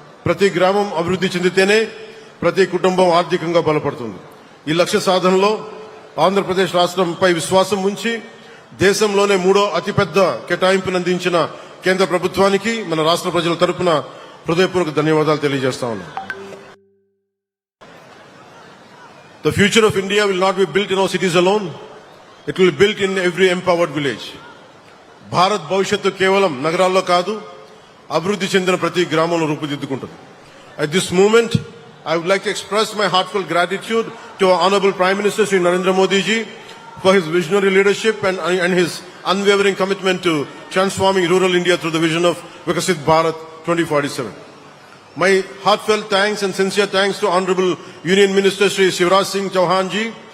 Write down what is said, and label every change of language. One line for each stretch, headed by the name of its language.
Telugu: ప్రతి గ్రామం అభివృద్ధి చెందితేనే ప్రతి కుటుంబం ఆర్థికంగా బలపడుతుంది. ఈ లక్ష్య సాధనలో ఆంధ్రప్రదేశ్ రాష్ట్రంపై విశ్వాసం ఉంచి దేశంలోనే 3వ అతిపెద్ద కేటాయింపును అందించిన కేంద్ర ప్రభుత్వానికి మన రాష్ట్ర ప్రజల తరపున హృదయపూర్వక ధన్యవాదాలు తెలియజేస్తా ఉన్నాను.
English: The future of India will not be built in our cities alone. It will be built in every empowered village.
Telugu: Bharat భవిష్యత్తు కేవలం నగరాల్లో కాదు, అభివృద్ధి చెందిన ప్రతి గ్రామంలో రూపుదిద్దుకుంటుంది.
English: At this moment, I would like to express my heartfelt gratitude to our Honorable Prime Minister Sri Narendra Modi ji for his visionary leadership and his unwavering commitment to transforming rural India through the vision of Vikasit Bharat 2047. My heartfelt thanks and sincere thanks to Honorable Union Minister Sri Shivraj Singh Chauhan ji.